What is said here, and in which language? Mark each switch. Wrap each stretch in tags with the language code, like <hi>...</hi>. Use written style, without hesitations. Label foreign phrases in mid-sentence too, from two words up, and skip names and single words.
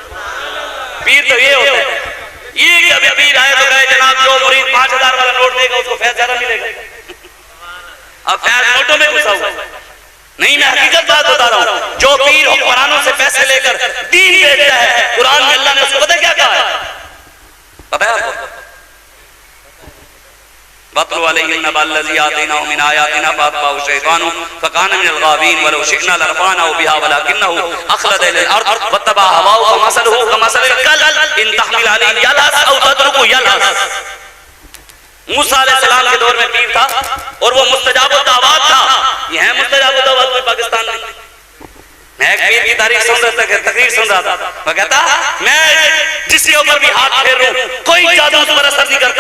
<ur>پیر تو یہ ہوتا ہے، یہ کہ ابھی پیر آئے تو کہے جناب جو مرید 5,000 والا نوٹ دے گا اس کو فیض زیادہ ملے گا. اب فیض نوٹوں میں گھسا ہوا نہیں، میں حقیقت بات بتا رہا ہوں. جو پیر حکمرانوں سے پیسے لے کر دین بیچتا ہے، قرآن میں اللہ نے اس کو پتا کیا کہا ہے? پتا ہے آپ کو?</ur> <ar>واتل عليهم نبأ الذي آتيناه من آياتنا فأتبعه الشيطان فكان من الغاوين ولو شئنا لرفعناه بها ولكنه أخلد إلى الأرض واتبع هواه فمثله كمثل الكلب إن تحمل عليه يلهث أو تتركه يلهث.</ar> <ur>موسیٰ علیہ السلام کے دور میں پیر تھا اور وہ مستجاب دعوت تھا. یہ ہے مستجاب دعوت میں پاکستان میں۔ میں ایک پیر کی تعریف سن رہا تھا، تقریر سن رہا تھا، وہ کہتا میں جس کے اوپر بھی ہاتھ پھیر رہا ہوں کوئی جادو اس پر اثر نہیں کرتا.</ur>